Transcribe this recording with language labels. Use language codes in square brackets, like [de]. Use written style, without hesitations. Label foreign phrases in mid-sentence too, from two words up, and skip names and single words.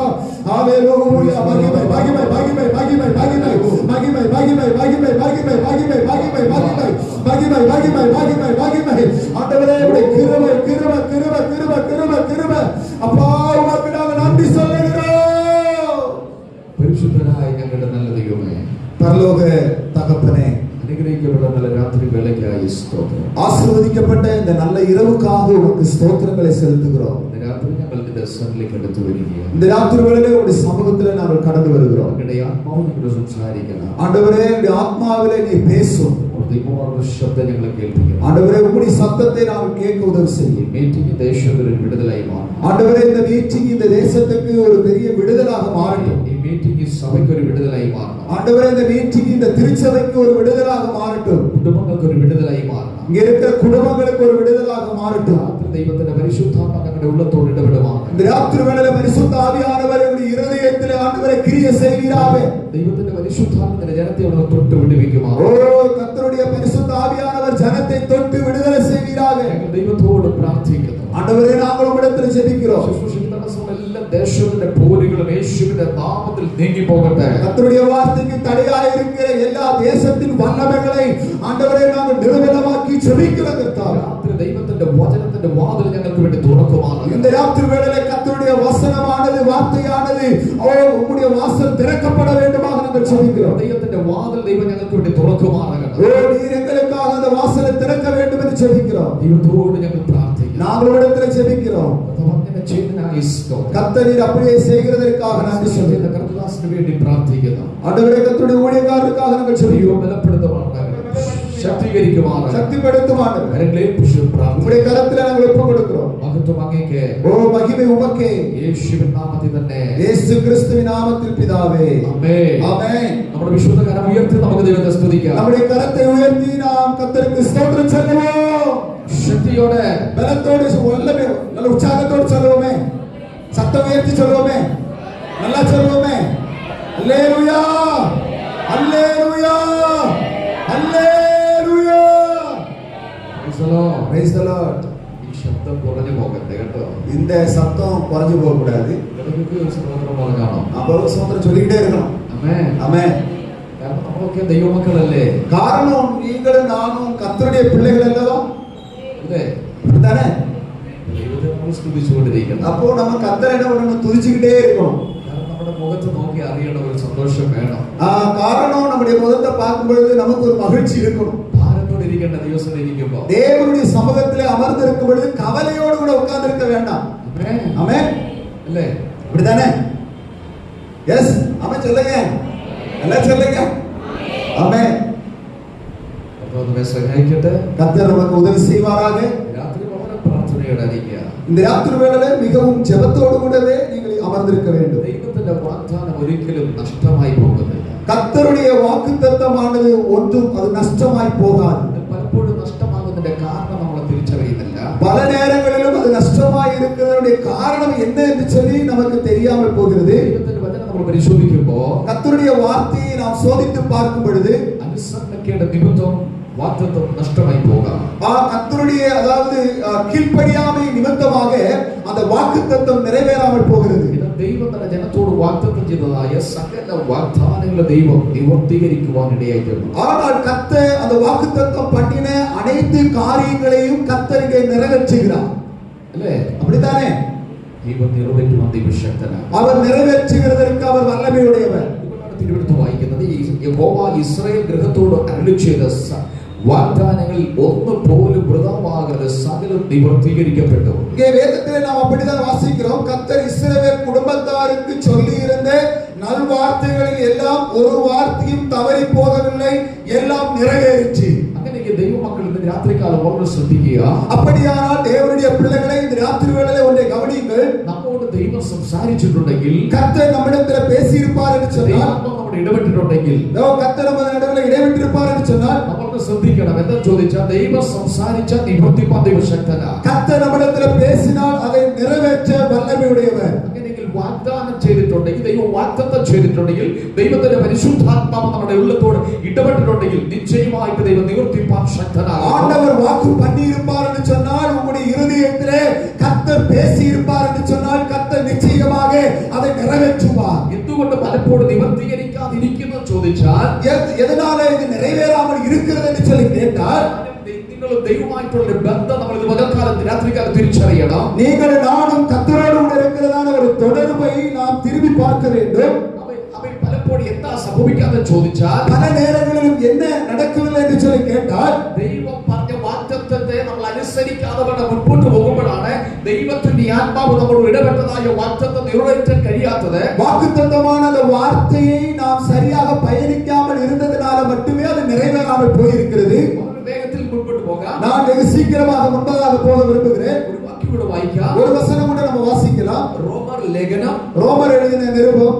[ta] ஹalleluya. மகிமை மகிமை மகிமை மகிமை மகிமை மகிமை மகிமை மகிமை மகிமை மகிமை மகிமை மகிமை மகிமை மகிமை மகிமை மகிமை. ஆண்டவரே உம்முடைய கிருபை கிருபை கிருபை கிருபை கிருபை கிருபை அப்பா, உமக்கு நாங்கள் நன்றி சொல்லுகிறோம். [ml] പരിശുദ്ധനായ ഞങ്ങളുടെ നല്ല ദൈവമേ, [ta] பரலோக தகப்பனே, [ml] അനുഗ്രഹിക്കപ്പെട്ട നല്ല രാത്രി വേളയ്ക്കായി സ്തോത്രം. [ta] ஆசீர்வதிக்கப்பட்ட இந்த நல்ல இரவுக்காக உமக்கு ஸ்தோத்திரங்களை செலுத்துகிறோம். [ml] இந்த രാത്രി ഞങ്ങൾ നിന്റെ സന്നിധിയിലേക്ക് അടുത്ത് വരികയാണ്. [ta] இந்த ராத்திரி வேளையிலே உம்முடைய சமூகத்திலே நாங்கள் கடந்து வருகிறோம். [ml] ഞങ്ങളുടെ ആത്മാവിനോട് സംസാരിക്കണം. [ta] ஆண்டவரே உம்முடைய ஆத்மாவிலே நீ பேசும். [ml] ദൈവമാരുടെ ശബ്ദം ഞങ്ങളെ കേൾപ്പിക്കണം. [ta] ஆண்டவரே உம்முடைய சத்தத்தை நாங்கள் கேட்க உதவி செய்யும். [ml] മീറ്റിംഗ് ദേശത്തിന് വിടുതലായി മാറും. [ta] ஆண்டவரே இந்த மீட்டிங் இந்த தேசத்துக்கு ஒரு பெரிய விடுதலாக மாறட்டும். [ml] ഈ മീറ്റിംഗ് സഭയ്ക്ക് ഒരു വിടുതലായി മാറണം. [ta] ஆண்டவரே இந்த மீட்டிங் இந்த திருச்சபைக்கு ஒரு விடுதலாக மாறட்டும். [ml] കുടുംബങ്ങൾക്ക് ഒരു വിടുതലായി മാറണം. [ta] இங்க இருக்கிற குடும்பங்களுக்கு ஒரு விடுதலாக மாறட்டும். [ml] ദൈവത്തിന്റെ പരിശുദ്ധാത്മ ഞങ്ങളുടെ ഉള്ളത്തോട് ഇടപെടുമാണ്. [ta] இந்த ராத்திரி வேளையிலே பரிசுத்த ஆவியானவர் உம்முடைய இருதயத்திலே ஆண்டவரே கிரியை செய்வீராக. [ml] ദൈവത്തിന്റെ പരിശുദ്ധാത്മത്തിന്റെ ജനത്തെ അവിടെ തൊട്ട് വിടുവിക്കുമാണ്. [ta] ஓ கர்த்தருடைய பரிசுத்த ஆவியானவர் ஜனத்தை தொட்டு விடுதலை செய்வீராக. [ml] ഞങ്ങൾ ദൈവത്തോട് പ്രാർത്ഥിക്കുന്നു. [ta] ஆண்டவரே நாங்கள் உம்மிடத்தில் ஜெபிக்கிறோம். [ml] ശുശ്രൂഷയ്ക്ക് തടസ്സമുള്ള എല്ലാ ദേശത്തിന്റെ പോരുകളും യേശുവിന്റെ നാമത്തിൽ നീങ്ങി പോകട്ടെ. [ta] கர்த்தருடைய வார்த்தைக்கு தடையாக இருக்கிற எல்லா தேசத்தின் வல்லமைகளை ஆண்டவரே நாங்கள் நிர்மூலமாக்கி ஜெபிக்கிறோம் கர்த்தாவே. [ml] രാത്രി ദൈവത്തിന്റെ വചനത്തിന്റെ വാതിൽ ഞങ്ങൾക്ക് വേണ്ടി തുറക്കുമാണ്. [ta] இந்த ராத்திரி வேளையிலே கர்த்தருடைய வசனமானது வார்த்தையானது உம்முடைய வாசல் திறக்கப்பட வேண்டுமாக நாங்கள் ஜெபிக்கிறோம். [ml] ദൈവത്തിന്റെ വാതിൽ ദൈവം ഞങ്ങൾക്ക് വേണ്ടി തുറക്കുമാറാകട്ടെ. [ta] ஓ நீர் எங்களுக்காக அந்த வாசலை திறக்க வேண்டும் என்று ஜெபிக்கிறோம். [ml] ദൈവത്തോട് ഞങ്ങൾ പ്രാർത്ഥിക്കുന്നു. [ta] நாங்கள் உம்மிடத்தில் ஜெபிக்கிறோம். [ml] അങ്ങനെ ചെയ്യുന്നതിനായി സ്തോത്രം. [ta] கர்த்தர் அப்படியே செய்கிறதற்காக நன்றி சொல்லுகிறோம். [ml] കർത്തദാസിന് വേണ്ടി പ്രാർത്ഥിക്കുന്നു. [ta] ஆண்டவரே கர்த்தருடைய ஊழியக்காரருக்காக நாங்கள் ஜெபிக்கிறோம். [ml] ബലപ്പെടുത്തുമാറാകട്ടെ, ശക്തീകരിക്കുമാറാകട്ടെ. [ta] சக்திப்படுத்தும் ஆண்டவரே, [ml] കരങ്ങളെ പിടിച്ച് പ്രാർത്ഥിക്കുന്നു. [ta] உம்முடைய கரத்திலே நாங்கள் ஒப்புக் கொடுக்கிறோம். [ml] മഹത്വം അങ്ങേക്ക്. [ta] ஓ மகிமை உமக்கே. [ml] യേശുവിൻ നാമത്തിൽ തന്നെ. [ta] இயேசு கிறிஸ்துவின் நாமத்தில் பிதாவே. [ml] ആമേൻ. [ta] ஆமென். [ml] നമ്മുടെ വിശുദ്ധ കരം ഉയർത്തി നമുക്ക് ദൈവത്തെ സ്തുതിക്കാം. [ta] நம்முடைய கரத்தை உயர்த்தி நாம் கர்த்தருக்கு ஸ்தோத்திரம் சொல்லுவோம். [ml] ശക്തിയോടെ [ta] பலத்தோடு வல்லமை நல்ல உற்சாகத்தோடு சொல்லுவோமே. சத்தம் உயர்த்தி சொல்லுவோமே. நல்லா சொல்லுவோமே. அல்லேலூயா அல்லேலூயா அல்லேலூயா. [en] Praise the Lord. [ml] ഈ ശബ്ദം കുറഞ്ഞു പോകട്ടെ കേട്ടോ. [ta] இந்த சத்தம் குறைஞ்சு போக கூடாது. [ml] ഇടയ്ക്ക് സ്തോത്രം പറഞ്ഞാണോ? [ta] அப்போ ஸ்தோத்திரம் சொல்லிக்கிட்டே இருக்கணும். [ml] ആമേൻ. [ta] ஆமென். [ml] കാരണം നമ്മളൊക്കെ ദൈവമക്കളല്ലേ? [ta] காரணம் நீங்களும் நானும் கர்த்தருடைய பிள்ளைகள் அல்லவா? [ml] അല്ലേ? [ta] அப்படித்தானே? [ml] ദൈവത്തെ നമ്മൾ സ്തുതിച്ചുകൊണ്ടിരിക്കണം. [ta] அப்போ நம்ம கர்த்தரை என்ன பண்ணணும்? துதிச்சுக்கிட்டே இருக்கணும். [ml] കാരണം നമ്മുടെ മുഖത്ത് നോക്കി അറിയണ ഒരു സന്തോഷം വേണം. [ta] காரணம் நம்முடைய முகத்தை பார்க்கும் பொழுது நமக்கு ஒரு மகிழ்ச்சி இருக்கணும். [ml] ഭാരത്തോടെ ഇരിക്കേണ്ട ദിവസം ഇരിക്കുമ്പോ [ta] தேவனுடைய சமூகத்திலே அமர்ந்து இருக்கும் பொழுது கவலையோடு கூட உட்கார்ந்து இருக்க வேண்டாம். [ml] ആമേൻ. [ta] ஆமென். [ml] അല്ലേ? [ta] அப்படித்தானே? எஸ் ஆமென் சொல்லுங்க. எல்லாம் சொல்லுங்க. ஆமென். [ml] അപ്പോൾ നമ്മെ സഹായിക്കട്ടെ. [ta] கர்த்தர் நமக்கு உதவி செய்வாராக. [ml] രാത്രി വളരെ പ്രാർത്ഥനയോടെ ഇരിക്കുക. [ta] இந்த ராத்திரி வேளையிலே மிகவும் ஜெபத்தோடு கூடவே நீங்கள் அமர்ந்திருக்க வேண்டும். [ml] ദൈവത്തിന്റെ വാഗ്ദാനം ഒരിക്കലും നഷ്ടമായി പോകുന്നില്ല. [ta] கர்த்தருடைய வாக்குத்தத்தமானது ஒன்றும் அது நஷ்டமாய் போகாது. [ml] പലപ്പോഴും നഷ്ടമാകുന്നതിന്റെ കാരണം നമ്മൾ തിരിച്ചറിയുന്നില്ല. [ta] பல நேரங்களிலும் அது நஷ்டமாய் இருக்கிறதுடைய காரணம் என்ன என்று சொல்லி நமக்கு தெரியாமல் போகிறது. [ml] ദൈവത്തിന്റെ വചനം നമ്മൾ പരിശോധിക്കുമ്പോൾ [ta] கர்த்தருடைய வார்த்தையை நாம் சோதித்து பார்க்கும் பொழுது [ml] അനുസരണക്കേട് നിമിത്തം വാഗ്ദത്തം നഷ്ടമായി പോകാം. [ta] கர்த்தருடைய அதாவது கீழ்ப்படியாமை நிமித்தமாக அந்த வாக்குத்தத்தம் நிறைவேறாமல் போகிறது. [ml] ഇത് ദൈവം തന്റെ ജനത്തോട് വാഗ്ദത്തം ചെയ്തതായ സകല വാഗ്ദാനങ്ങളെ ദൈവം നിവർത്തീകരിക്കുവാൻ ഇടയായിട്ടുണ്ട്. [ta] ஆனால் கர்த்தர் அந்த வாக்குத்தத்தம் பண்ணின அனைத்து காரியங்களையும் கர்த்தர் இங்கே நிறைவேற்றுகிறார். [ml] അല്ലേ? [ta] அப்படித்தானே? [ml] ദൈവം നിറവേറ്റുവാൻ ദൈവശക്തനാണ്. [ta] அவர் நிறைவேற்றுகிறதற்கு அவர் வல்லமையுடையவர். [ml] ഇതുകൊണ്ടാണ് തിരുവെടുത്ത് വായിക്കുന്നത് യഹോവ ഇസ്രായേൽ ഗൃഹത്തോട് അരുളി ചെയ്ത വാഗ്ദാനങ്ങളിൽ ഒന്ന് പോലും വൃഥാവാകാതെ സകലം നിവർത്തീകരിക്കപ്പെട്ടു. [ta] இங்கே வேதத்திலே நாம் அப்படிதான் வாசிக்கிறோம். கர்த்தர் இஸ்ரவேல் குடும்பத்தாருக்கு சொல்லி இருந்த நல்வார்த்தைகளில் எல்லாம் ஒரு வார்த்தையும் தவறி போகவில்லை, எல்லாம் நிறைவேறிச்சு. [ml] അങ്ങനെയെങ്കിൽ ദൈവമക്കൾ ഇന്ന് രാത്രികാലം വളരെ ശ്രദ്ധിക്കുക. [ta] அப்படியானால் தேவனுடைய பிள்ளைகளை இந்த ராத்திரி வேளையிலே ஒன்றை கவனியுங்கள். [ml] നമ്മോട് ദൈവം സംസാരിച്ചിട്ടുണ്ടെങ്കിൽ [ta] கர்த்தர் நம்மிடத்தில் பேசி இருப்பார் என்று சொன்னால் [ml] നമ്മുടെ ഇടപെട്ടിട്ടുണ്ടെങ്കിൽ [ta] கர்த்தர் நம்முடைய நடுவில் இடைப்பட்டிருப்பார் என்று சொன்னால் [ml] നമ്മൾ ശ്രദ്ധിക്കണം. എന്താ ചോദിച്ചാൽ ദൈവം സംസാരിച്ച നിവർത്തിപ്പാൻ ദൈവശക്തനാ. [ta] கர்த்தர் நம்முடைய പേசினால் அதை நிறைவேற்ற வல்லமையுடையவர். [ml] അങ്ങനെയെങ്കിൽ വാഗ്ദാനം ചെയ്തിട്ടുണ്ടെങ്കിൽ, ദൈവം വാഗ്ദത്തം ചെയ്തിട്ടുണ്ടെങ്കിൽ, ദൈവത്തിന്റെ പരിശുദ്ധാത്മാവ് നമ്മുടെ ഉള്ളത്തോട് ഇടപെട്ടിട്ടുണ്ടെങ്കിൽ നിശ്ചയമായിട്ട് ദൈവം നിവർത്തിപ്പാൻ ശക്തനാണ്. [ta] ஆண்டவர் வாக்கு பண்ணியிருப்பார் என்று சொன்னால், உங்களுடைய இருதயத்திலே கர்த்தர் பேசி இருப்பார் என்று சொன்னால், கர்த்தர் நிச்சயமாக அதை நிறைவேற்றுவார். [ml] എന്തുകൊണ്ട് പലപ്പോഴും നിവർത്തീകരിക്കാതിരിക്കുന്നു ചോദിച്ചാൽ, [ta] எதனால இது நிறைவேறாமல் இருக்கிறது என்று சொல்லி கேட்டால், [ml] നിങ്ങളും ദൈവമായിട്ടുള്ള ബന്ധം നമ്മൾ ഇത് പകൽക്കാലത്ത് രാത്രികാലത്ത് തിരിച്ചറിയണം. [ta] நீங்களும் நானும் கர்த்தரோடு கூட இருக்கிறதான ஒரு தொடர்பை நாம் திரும்பி பார்க்க வேண்டும். [ml] அவை പലപ്പോഴും എന്താ സംഭവിക്കാതെ ചോദിച്ചാൽ, [ta] பல நேரங்களிலும் என்ன நடக்கவில்லை என்று சொல்லி கேட்டால், [ml] ദൈവം പറഞ്ഞ വാഗ്ദത്തത്തെ നമ്മൾ അനുസരിക്കാതെ മുൻപോട്ട് പോകുമ്പോഴാണ് ദൈവത്തിന്റെ ആത്മാവ് നമ്മളോട് ഇടപെട്ടതായ വാഗ്ദത്തം നിറവേറ്റാൻ കഴിയാത്തത്. [ta] வாக்குத்தத்தமான அந்த வார்த்தையை நாம் சரியாக பயணிக்காமல் இருந்ததனால மட்டுமே அது நிறைவேறாமல் போயிருக்கிறது. [ml] വേഗത്തിൽ മുൻപോട്ട് പോക [ta] நான் வெகு சீக்கிரமாக முன்பதாக போக விரும்புகிறேன். [ml] ഒരു വാക്യം കൂടെ വായിക്കാം. [ta] ஒரு வசனம் கூட நம்ம வாசிக்கலாம். [ml] റോമർ ലേഖനം, [ta] ரோமர் எழுதின நிருபம்